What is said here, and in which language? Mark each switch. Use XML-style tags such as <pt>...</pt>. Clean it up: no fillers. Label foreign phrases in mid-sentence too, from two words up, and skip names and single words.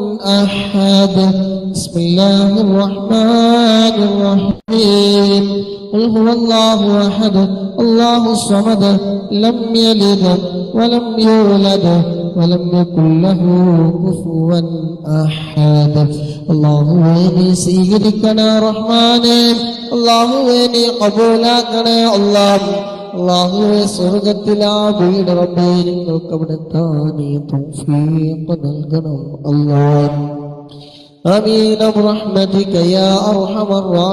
<ar>أحد بسم الله الرحمن الرحيم قل هو الله أحد الله الصمد لم يلد ولم يولد ولم يكن له كفوا أحد اللهم إني</ar> <ml>സ്വീകരിക്കണേ റഹ്മാനേ അല്ലാഹുവേ നീ ഖബൂലാക്കണേ അല്ലാഹുവേ സ്വർഗ്ഗത്തിലാ വീട് റബ്ബേ നിങ്ങൾക്ക് അവിടുത്തെ നീ തൗഫീഖ് നൽകണം അല്ലാഹ്</ml> <ar>آمين برحمتك يا أرحم</ar>